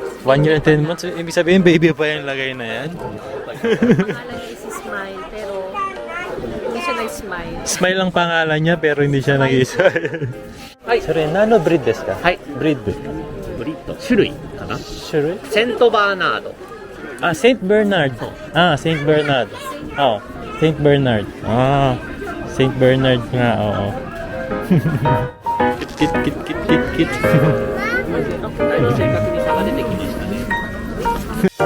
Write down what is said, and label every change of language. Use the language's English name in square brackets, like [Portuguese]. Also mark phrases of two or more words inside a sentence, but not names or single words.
[English] 1 year and 10 months? [Filipino] Ibig sabihin, baby pa yung lagay na yan? Pangalan niya si Smile, pero hindi siya nag-smile. Smile ang pangalan niya, pero hindi siya nag-smile. Ay. [Japanese] Sorry, nano breed desu ka? はい。 Breed. ブリッド。種類かな Sure? セントバーナード。 [Filipino] Saint Bernard. Saint Bernard. Saint Bernard. Saint Bernard nga, oo. Kit, kit, kit, kit, kit, kit. [Japanese] だいぶ正確に差が出てきましたね。